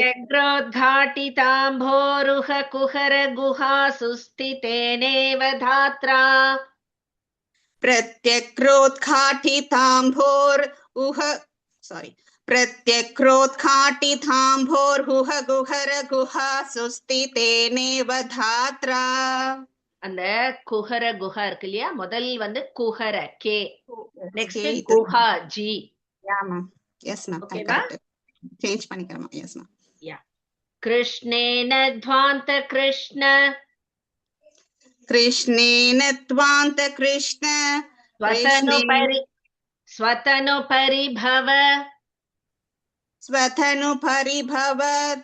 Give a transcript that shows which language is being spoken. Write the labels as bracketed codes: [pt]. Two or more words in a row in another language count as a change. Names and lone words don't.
[sa] प्रत्यग्रोद्घाटिताम्भोरुह कुहर गुहा सुस्थितेनेव धात्रा. प्रत्यग्रोद्घाटिताम्भोरुह sorry. प्रत्यग्रोद्घाटिताम्भोरुह कुहर गुहा सुस्थितेनेव धात्रा. [ta] அந்த [sa] कुहर गुहा [ta] இருக்கு இல்லையா, முதல் வந்து குஹர கே, நெக்ஸ்ட் குஹா ஜி. [en] Yeah ma'am. Yes ma'am. [ta] ஓகேவா? சேஞ்ச் பண்ணிக்கிறேன். [en] yes ma'am. [sa] யா. कृष्णेन ध्वान्त कृष्ण कृष्णेन ध्वान्त कृष्ण स्वतनु परिभव स्वतनु परिभवत्